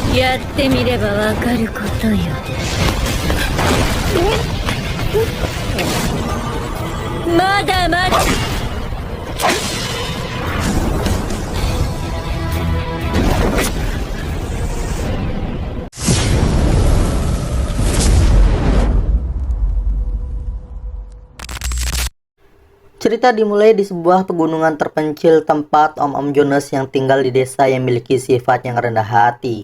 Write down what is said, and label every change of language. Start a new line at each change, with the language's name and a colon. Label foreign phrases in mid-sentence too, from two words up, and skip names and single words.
Japanese: やってみればわかることよ。まだまだ。
Indonesian: Cerita dimulai di sebuah pegunungan terpencil tempat Om Jonas yang tinggal di desa yang memiliki sifat yang rendah hati.